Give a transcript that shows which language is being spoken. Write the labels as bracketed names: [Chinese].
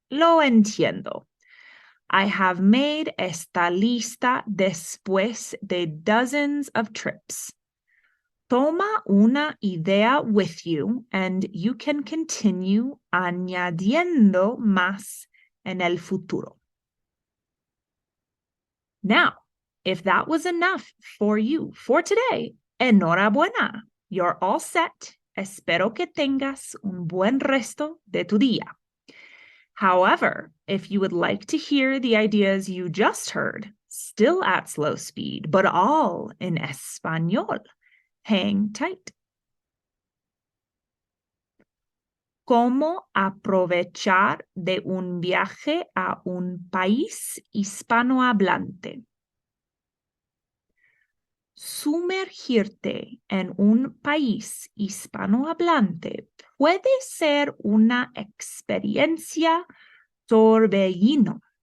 [Spanish] Lo entiendo. [English] I have made [Spanish] esta lista después de [English] dozens of trips. [Spanish] Toma una idea [English] with you and you can continue [Spanish] añadiendo más en el futuro. [English] Now, if that was enough for you for today, [Spanish] enhorabuena. [English] You're all set. [Spanish] Espero que tengas un buen resto de tu día. [English] However, if you would like to hear the ideas you just heard, still at slow speed, but all in español, hang tight. [Spanish] Cómo aprovechar de un viaje a un país hispanohablante. Sumergirte en un país hispanohablante puede ser una experiencia torbellino.